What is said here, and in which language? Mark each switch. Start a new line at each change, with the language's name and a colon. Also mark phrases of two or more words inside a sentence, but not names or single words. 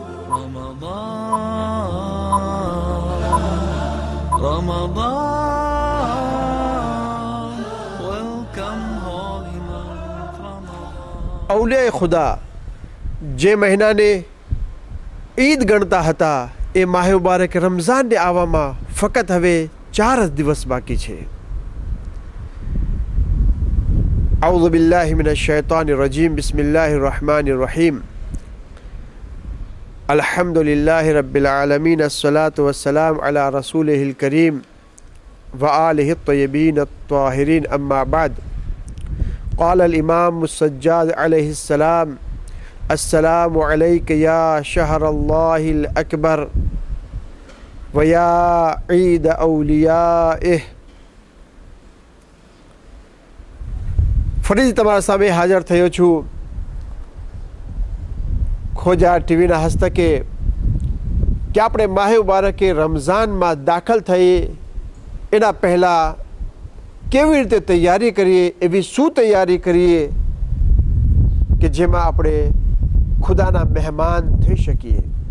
Urdu: اولیا خدا
Gujarati: જે મહિનાને ઈદ ગણતા હતા એ માહ મુબારક રમઝાનને આવવામાં ફક્ત હવે 4 જ દિવસ બાકી છે.
Arabic: أعوذ بالله من الشيطان الرجيم بسم الله الرحمن الرحيم الحمد لله رب العالمين الصلاة والسلام على رسوله الكريم وآله الطيبين الطاهرين أما بعد قال الإمام السجاد عليه السلام السلام عليك يا شهر الله الأكبر ويا عيد أوليائه.
Gujarati: ફરીથી તમારા સામે હાજર થયો છું ખોજા ટીવીના હસ્તકે કે આપણે માહ મુબારકે રમઝાનમાં દાખલ થઈએ એના પહેલાં કેવી રીતે તૈયારી કરીએ, એવી શું તૈયારી કરીએ કે જેમાં આપણે ખુદાના મહેમાન થઈ શકીએ.